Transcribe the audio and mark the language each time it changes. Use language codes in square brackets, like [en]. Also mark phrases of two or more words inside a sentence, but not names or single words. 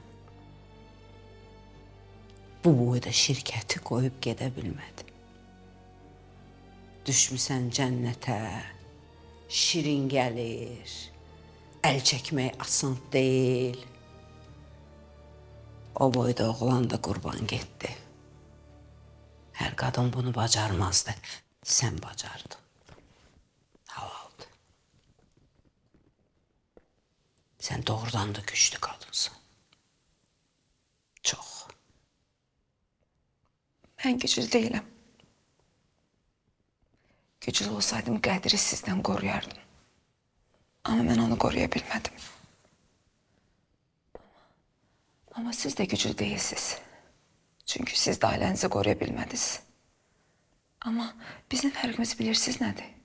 [tr] Bu boyda şirketi koyup gedebilmedin. [az] Düşmüsən cənnətə, şirin gəlir, əl çəkmək asan deyil. O boyda oğlan da qurban getdi. [tr] Her kadın bunu bacarmazdı. Sen bacardın. Halaldı. Sen doğrudan da güçlü kadınsın. Çok. [az] Mən güclü deyiləm. Güclü olsaydım Qədiri sizdən qoruyardım. Amma mən onu qoruya bilmədim. Amma siz də güclü deyilsiniz. Çünkü [tr] siz de ailenizi [az] qoruya bilmədiniz. Amma bizim fərqimiz bilirsiniz nədir?